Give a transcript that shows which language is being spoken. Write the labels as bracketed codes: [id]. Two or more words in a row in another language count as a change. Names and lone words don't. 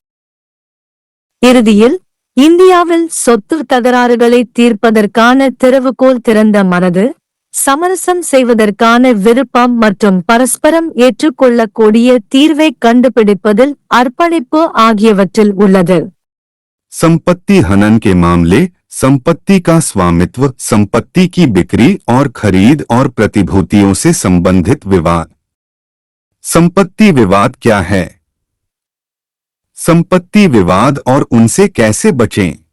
[ta] இறுதியில், இந்தியாவில் சொத்து தகராறுகளை தீர்ப்பதற்கான திறவுகோல் திறந்த மனது, சமரசம் செய்வதற்கான விருப்பம் மற்றும் பரஸ்பரம் ஏற்றுக்கொள்ளக்கூடிய தீர்வை கண்டுபிடிப்பதில் அர்ப்பணிப்பு ஆகியவற்றில் உள்ளது. [hi] संपत्ति हनन के मामले, संपत्ति का स्वामित्व, संपत्ति की बिक्री और खरीद और प्रतिभूतियों से संबंधित विवाद। संपत्ति विवाद क्या है? संपत्ति विवाद और उनसे कैसे बचें?